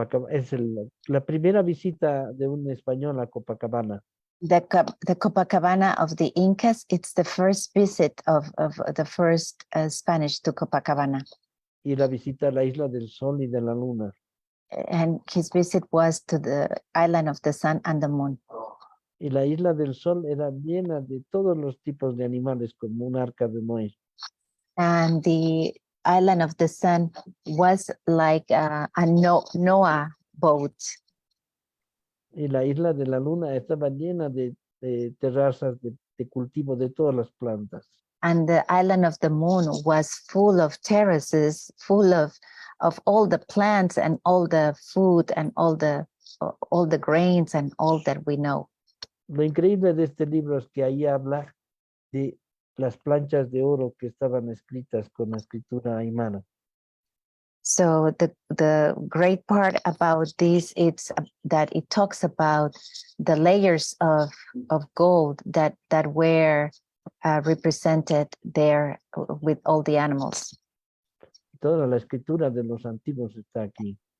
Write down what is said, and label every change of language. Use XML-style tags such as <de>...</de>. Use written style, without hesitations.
<es>Es la primera visita de un español a Copacabana.</es> <en>The Copacabana of the Incas, it's the first visit of the first Spanish to Copacabana.</en> <es>Y la visita a la isla del Sol y de la Luna.</es> <en>And his visit was to the island of the sun and the moon.</en> <es>Y la isla del Sol era llena de todos los tipos de animales, como un arca de Noé.</es> <en>And the island of the sun was like a Noah boat.</en> <es>Y la isla de la Luna estaba llena de terrazas de cultivo de todas las plantas.</es> <en>And the island of the moon was full of terraces, full of all the plants and all the food and all the grains and all that we know.</en> <es>Lo increíble de este libro es que ahí habla de las planchas de oro que estaban escritas con la escritura aymara.</es> <en>So the great part about this is that it talks about the layers of gold that were represented there with all the animals.</en> <es>Toda la escritura de los antiguos está aquí.</es>